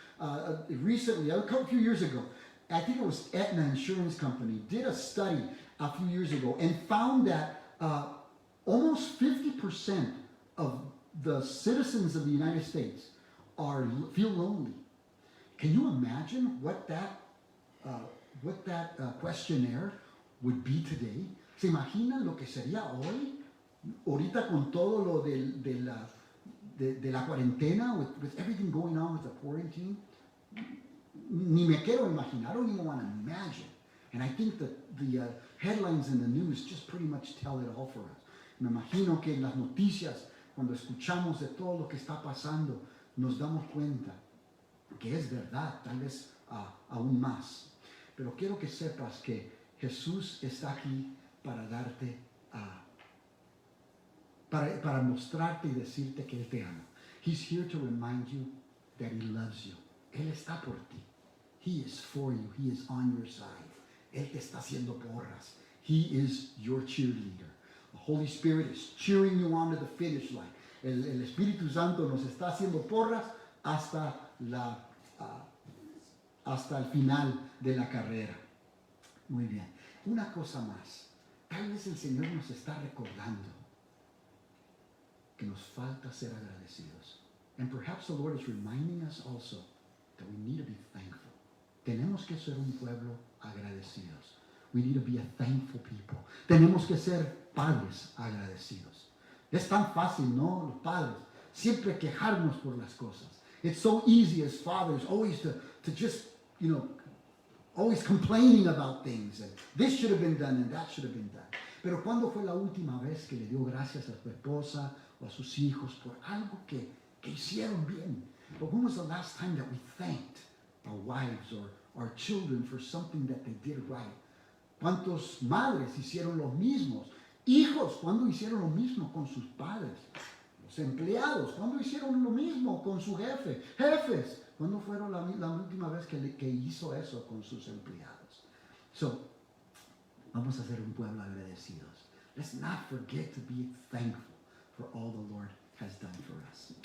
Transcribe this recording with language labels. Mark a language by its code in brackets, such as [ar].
[en] Recently, a few years ago, I think it was Aetna Insurance Company, did a study a few years ago and found that almost 50% of the citizens of the United States feel lonely. Can you imagine what that questionnaire would be today? [es] ¿Se imaginan lo que sería hoy? Ahorita con todo lo de la cuarentena, [en] with everything going on with the quarantine. [es] Ni me quiero imaginar. [en] I don't even want to imagine. And I think that the headlines in the news just pretty much tell it all for us. [es] Me imagino que en las noticias, cuando escuchamos de todo lo que está pasando, nos damos cuenta que es verdad, tal vez aún más. Pero quiero que sepas que Jesús está aquí para darte, para mostrarte y decirte que Él te ama. [en] He's here to remind you that He loves you. [es] Él está por ti. [en] He is for you. He is on your side. [es] Él te está haciendo porras. [en] He is your cheerleader. The Holy Spirit is cheering you on to the finish line. [es] El Espíritu Santo nos está haciendo porras hasta el final de la carrera. Muy bien. Una cosa más. Tal vez el Señor nos está recordando que nos falta ser agradecidos. [en] And perhaps the Lord is reminding us also that we need to be thankful. [es] Tenemos que ser un pueblo agradecidos. [en] We need to be a thankful people. [es] Tenemos que ser padres agradecidos. Es tan fácil, ¿no? Los padres siempre quejarnos por las cosas. [en] It's so easy as fathers always to just, always complaining about things. And this should have been done and that should have been done. [es] Pero ¿cuándo fue la última vez que le dio gracias a su esposa o a sus hijos por algo que hicieron bien? [en] But when was the last time that we thanked our wives or our children for something that they did right? [es] ¿Cuántos madres hicieron lo mismo? Hijos, ¿cuándo hicieron lo mismo con sus padres? Los empleados, ¿cuándo hicieron lo mismo con su jefe? Jefes, ¿cuándo fueron la última vez que hizo eso con sus empleados? So, vamos a ser un pueblo agradecidos. [en] Let's not forget to be thankful for all the Lord has done for us.